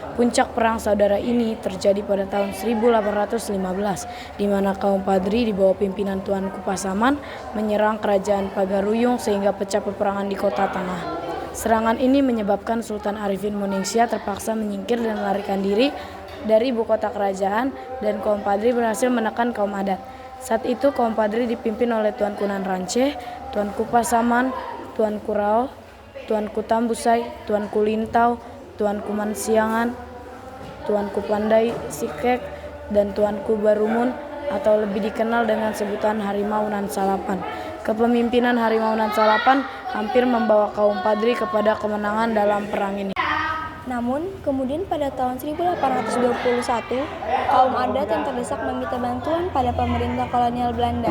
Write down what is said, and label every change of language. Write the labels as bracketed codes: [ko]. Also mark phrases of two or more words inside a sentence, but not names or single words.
[id] Puncak perang saudara ini terjadi pada tahun 1815, di mana kaum Padri di bawah pimpinan Tuanku Pasaman menyerang kerajaan Pagaruyung sehingga pecah peperangan di Kota Tangah. Serangan ini menyebabkan Sultan Arifin Muningsyah terpaksa menyingkir dan melarikan diri dari ibu kota kerajaan, dan kaum Padri berhasil menekan kaum adat. Saat itu kaum Padri dipimpin oleh Tuanku Nanranceh, Tuanku Pasaman, Tuanku Rao, Tuanku Tambusai, Tuanku Lintau, Tuanku Mansiangan, Tuanku Pandai Sikek, dan Tuanku Barumun atau lebih dikenal dengan sebutan Harimaunan Salapan. Kepemimpinan Harimaunan Salapan hampir membawa kaum Padri kepada kemenangan dalam perang ini. Namun, kemudian pada tahun 1821, kaum adat yang terdesak meminta bantuan pada pemerintah kolonial Belanda.